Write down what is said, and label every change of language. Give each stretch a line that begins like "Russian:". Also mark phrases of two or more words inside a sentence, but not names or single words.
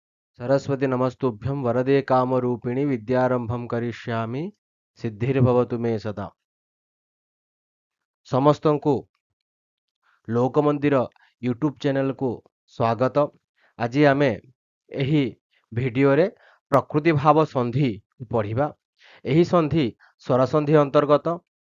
Sanskrit: सरस्वती नमस्तुभ्यं वरदे कामरूपिणी विद्यारंभं करिष्यामि सिद्धिर्भवतु मे सदा।
Odia: ସମସ୍ତଙ୍କୁ ଲୋକ ମନ୍ଦିର
English: YouTube channelକୁ
Odia: ସ୍ୱାଗତ। ଆଜି ଆମେ ଏହି ଭିଡିଓରେ ପ୍ରକୃତି ଭାବ ସନ୍ଧି ପଢ଼ିବା। ଏହି ସନ୍ଧି ସ୍ୱର ସନ୍ଧି ଅନ୍ତର୍ଗତ।